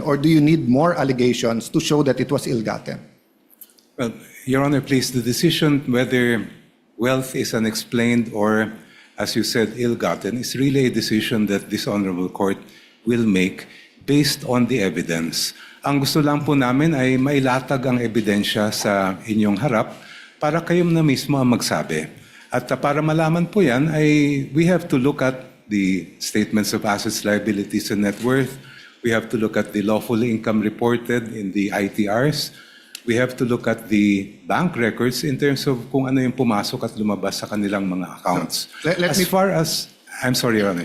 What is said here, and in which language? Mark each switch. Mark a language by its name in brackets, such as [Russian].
[English] Or do you need more allegations to show that it was ill-gotten? Well, Your Honor, please, the decision whether wealth is unexplained or, as you said, ill-gotten is really a decision that this honorable court will make based on the evidence. [Filipino] Ang gusto lang po namin ay mailatag ang ebidensya sa inyong harap para kayo na mismo ang magsabi. At para malaman po yan, [English] we have to look at the statements of assets, liabilities, and net worth. We have to look at the lawful income reported in the ITRs. We have to look at the bank records in terms of [Filipino] kung ano yung pumasok at lumabas sa kanilang mga accounts. [English] I'm sorry, Your Honor.